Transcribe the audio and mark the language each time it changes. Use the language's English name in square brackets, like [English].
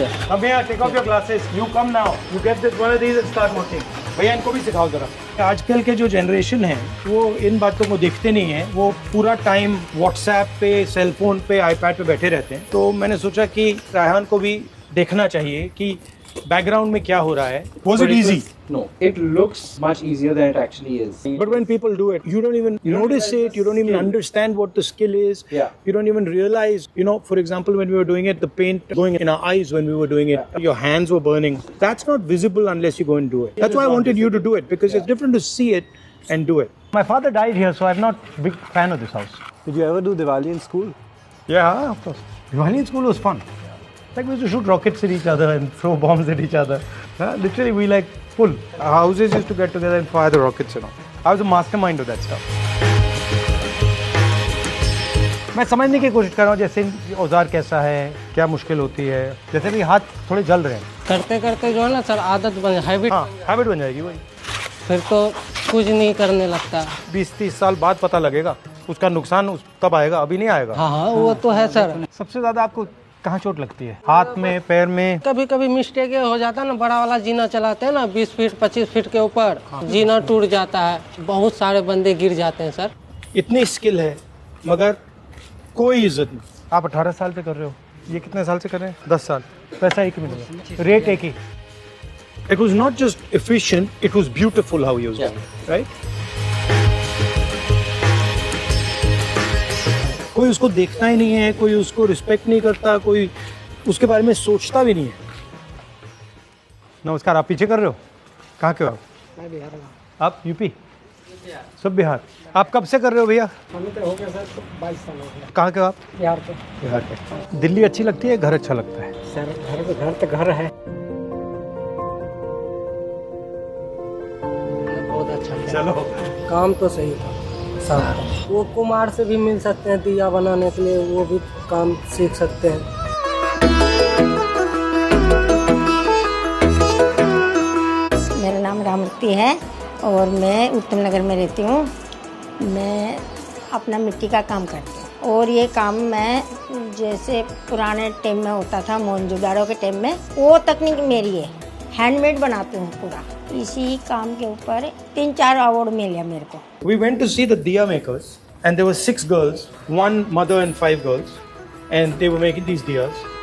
[Hindi] अब भैया [English] Take off your glasses, you come now, you get this one of these and start working. [Hindi] भैया इनको भी सिखाओ जरा। आजकल के जो जनरेशन है वो इन बातों को देखते नहीं है, वो पूरा टाइम व्हाट्सएप पे, सेलफोन पे, आईपैड पे बैठे रहते हैं। तो मैंने सोचा कि रायहान को भी देखना चाहिए कि बैकग्राउंड में क्या हो रहा है। [English] Was it easy? No, it looks much easier than it actually is. But when people do it, you don't even notice it, you don't even understand what the skill is. Yeah. You don't even realize, for example, when we were doing it, the paint going in our eyes when we were doing it, your hands were burning. That's not visible unless you go and do it. That's why I wanted you to do it, because it's different to see it and do it. My father died here, so I'm not a big fan of this house. Did you ever do Diwali in school? Yeah, of course. Diwali in school was fun. Like we used to shoot rockets at each other and throw bombs at each other. Literally, we like full. Our houses used to get together and fire the rockets, I was a mastermind of that stuff. [Hindi] मैं समझने की कोशिश कर रहा हूँ, जैसे औजार कैसा है, क्या मुश्किल होती है। जैसे भी हाथ थोड़े जल रहे हैं। करते करते जो है ना सर, आदत बन हैबिट। हाँ, हैबिट बन जाएगी वही। फिर तो कुछ नहीं करने लगता। 20-30 साल बाद पता लगेगा उसका नुकसान, तब आएगा, अभी नहीं आएगा। हाँ, वो तो है सर। सबसे ज्यादा आपको कहाँ चोट लगती है? हाथ में, पैर में? कभी कभी मिस्टेक हो जाता है ना, बड़ा वाला जीना चलाते हैं ना 20 फीट 25 फीट के ऊपर, जीना टूट जाता है, बहुत सारे बंदे गिर जाते हैं सर। इतनी स्किल है मगर कोई इज्जत नहीं। आप 18 साल से कर रहे हो, ये कितने साल से कर रहे हैं? 10 साल। पैसा एक ही मिलेगा, रेट एक ही। [English] It was not just efficient, it was beautiful how he was doing it, right? [Hindi] कोई उसको देखता ही नहीं है, कोई उसको रिस्पेक्ट नहीं करता, कोई उसके बारे में सोचता भी नहीं है। नमस्कार, आप पीछे कर रहे हो? कहाँ के हो आप? मैं बिहार में। आप यूपी? सब बिहार। आप कब से कर रहे हो भैया? हमें तो हो गया सर 22 साल हो गया। कहाँ के हो आप? बिहार के। बिहार के। दिल्ली अच्छी लगती है, घर अच्छा लगता है? सर घर तो घर है, बहुत अच्छा। चलो, काम तो सही था सब। वो कुम्हार से भी मिल सकते हैं दिया बनाने के लिए, वो भी काम सीख सकते हैं। मेरा नाम रामूर्ति है और मैं उत्तम नगर में रहती हूँ। मैं अपना मिट्टी का काम करती हूँ और ये काम मैं जैसे पुराने टाइम में होता था, मोहनजोदाड़ो के टाइम में, वो तकनीक मेरी है। हैंडमेड बनाती हूँ पूरा। इसी काम के ऊपर 3-4 अवार्ड मिले मेरे को। [English] We went to see the diya makers and there were 6 girls, 1 mother and 5 girls, and they were making these diyas.